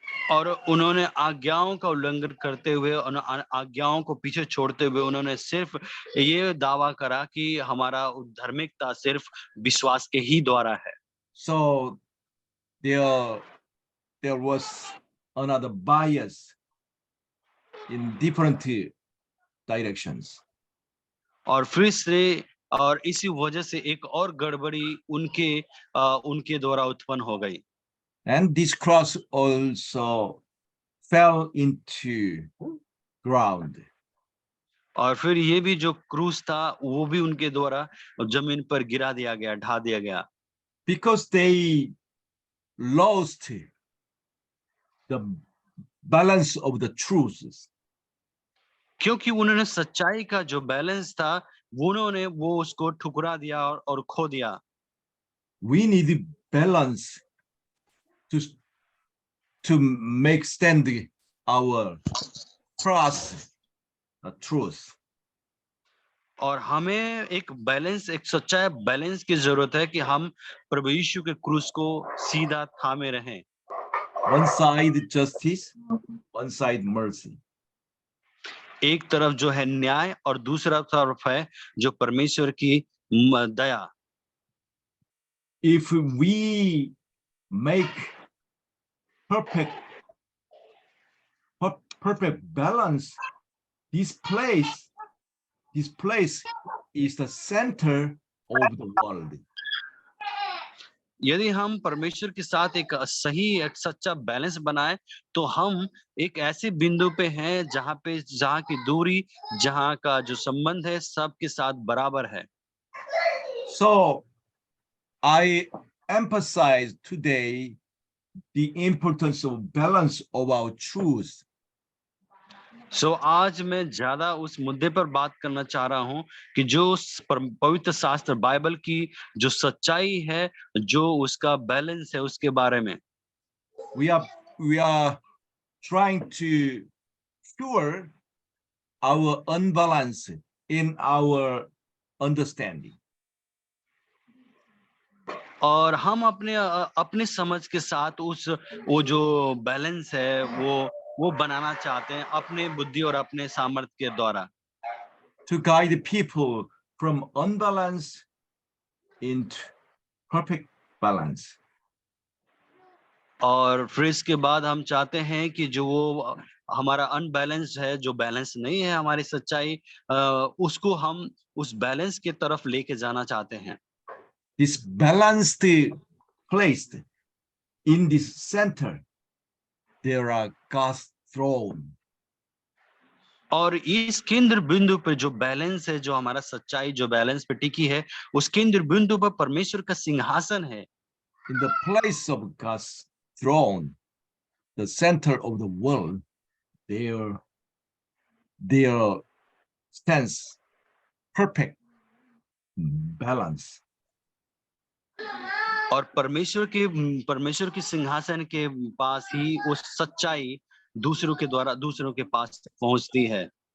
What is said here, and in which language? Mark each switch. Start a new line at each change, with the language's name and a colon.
Hindi: और उन्होंने आज्ञाओं का उल्लंघन करते हुए, आज्ञाओं को पीछे छोड़ते हुए उन्होंने सिर्फ ये दावा करा कि हमारा धार्मिकता सिर्फ विश्वास के ही द्वारा है।
English: So there was another bias in different directions.
Hindi: और फिर से और इसी वजह से एक और गड़बड़ी उनके द्वारा उत्पन्न हो गई।
English: And this cross also fell into ground.
Hindi: और फिर ये भी जो क्रूस था वो भी उनके द्वारा जमीन पर गिरा दिया गया, ढा दिया गया।
English: Because they lost the balance of the truths.
Hindi: क्योंकि उन्होंने सच्चाई का जो बैलेंस था उन्होंने वो उसको ठुकरा दिया और खो दिया।
English: We need balance to make stand our trust, the truth.
Hindi: और हमें एक बैलेंस, एक सच्चा बैलेंस की जरूरत है कि हम प्रभु यीशु के क्रूस को सीधा थामे रहें।
English: One side justice, one side mercy.
Hindi: एक तरफ जो है न्याय और दूसरा तरफ है जो परमेश्वर की दया।
English: If we make perfect balance, this place is the center of the world.
Hindi: यदि हम परमेश्वर के साथ एक सही, एक सच्चा बैलेंस बनाए तो हम एक ऐसे बिंदु पे हैं जहाँ की दूरी, जहाँ का जो संबंध है सबके साथ बराबर है।
English: So I emphasize today the importance of balance of our truth.
Hindi: So आज मैं ज्यादा उस मुद्दे पर बात करना चाह रहा हूं कि जो पवित्र शास्त्र बाइबल की जो सच्चाई है, जो उसका बैलेंस है, उसके बारे में।
English: We are trying to cure our unbalance in our understanding.
Hindi: और हम अपने समझ के साथ वो जो बैलेंस है वो बनाना चाहते हैं अपने बुद्धि और अपने सामर्थ्य के द्वारा।
English: To guide people from unbalance into perfect balance.
Hindi: और फिर इसके बाद हम चाहते हैं कि जो वो हमारा अनबैलेंस है, जो बैलेंस नहीं है हमारी सच्चाई, उसको हम उस बैलेंस की तरफ लेके जाना चाहते हैं।
English: This balanced placed in this center, there are God's throne.
Hindi: और इस केंद्र बिंदु पे जो बैलेंस है, जो हमारा सच्चाई जो बैलेंस पे टिकी है, उस केंद्र बिंदु पर परमेश्वर का सिंहासन है।
English: In the place of God's throne, the center of the world, there stands perfect balance.
Hindi: और परमेश्वर के सिंहासन के पास ही वो सच्चाई दूसरों के पास पहुंचती है।